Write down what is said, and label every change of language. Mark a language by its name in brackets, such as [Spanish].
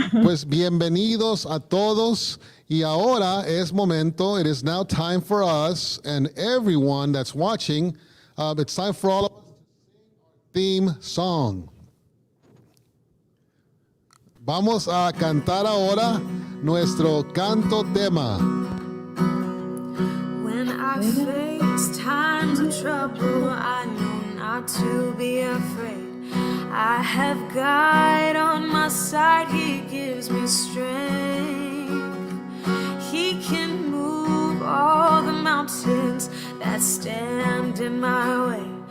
[Spanish] Pues bienvenidos a todos. Y ahora es momento, [English] it is now time for us and everyone that's watching, it's time for all of us to sing our theme song. [Spanish] Vamos a cantar ahora nuestro canto tema. [English] When I face times of trouble, I know not to be afraid. I have God on my side, He gives me strength. He can move all the mountains that stand in my way.